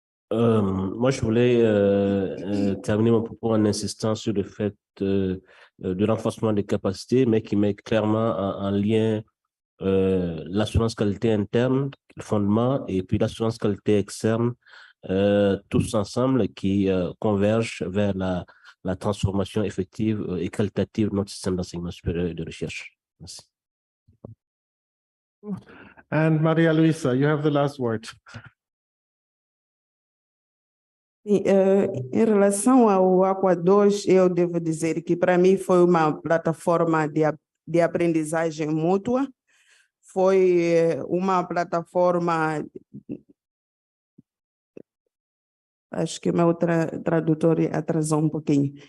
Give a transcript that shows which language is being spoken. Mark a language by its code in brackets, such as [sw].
[fr] Moi, je voulais terminer mon propos en insistant sur le fait du renforcement des capacités, mais qui met clairement en lien l'assurance qualité interne, le fondement, et puis l'assurance qualité externe, tous ensemble qui convergent vers la transformation effective et qualitative de notre système d'enseignement supérieur et de recherche. Merci. [en] And Maria Luisa, you have the last word. [pt] Em relação ao HAQAA2, eu devo dizer que para mim foi uma plataforma de aprendizagem mútua, foi uma plataforma, acho que o meu tradutor atrasou um pouquinho.